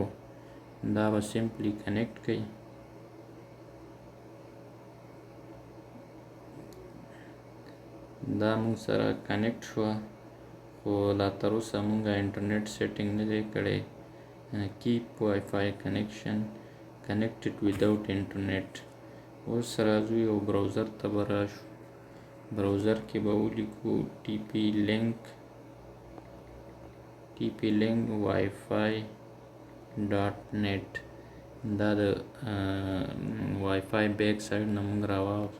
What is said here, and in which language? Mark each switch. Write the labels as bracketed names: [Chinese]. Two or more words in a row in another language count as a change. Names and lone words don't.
[Pashto] دا به [English] simply connect [Pashto] کړئ. دا موږ سره کنیکټ شوه، خو لا تر اوسه موږ [English] internet setting [Pashto] نه دی کړی. [English] keep wifi connection connected without internet. [Pashto] اوس راځو یو براوزر ته به راشو. براوزر کې به ولیکو tplink wifi.net. دا د [English] wifi back side [Pashto] نه موږ راواخلو.